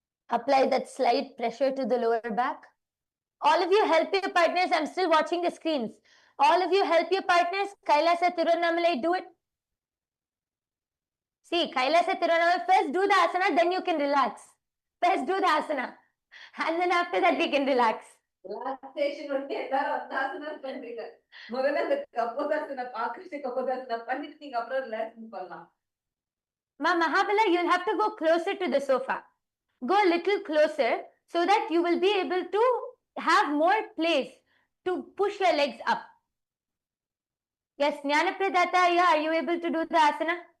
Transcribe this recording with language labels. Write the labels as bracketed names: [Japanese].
[English] Apply that slight pressure to the lower back. All of you help your partners. I'm still watching the screens. All of you help your partners. Kailasa Tirunnamalai, do it. See, Kailasa Tirunnamalai, first do the asana, then you can relax. First do the asana. And then after that, we can relax. [Tamil] Relaxation வந்து எல்லாரும் அந்தாசனா பண்றீங்க. முதல்ல அந்த கபோதாசனா ஆகாஷ கபோதாசனா பண்ணிட்டு நீங்க அப்புறம் relax பண்ணலாம். [English] Mahabala, you'll have to go closer to the sofa. Go a little closer so that you will be able to have more place to push your legs up. Yes, Jnanapradata, yeah, are you able to do the asana?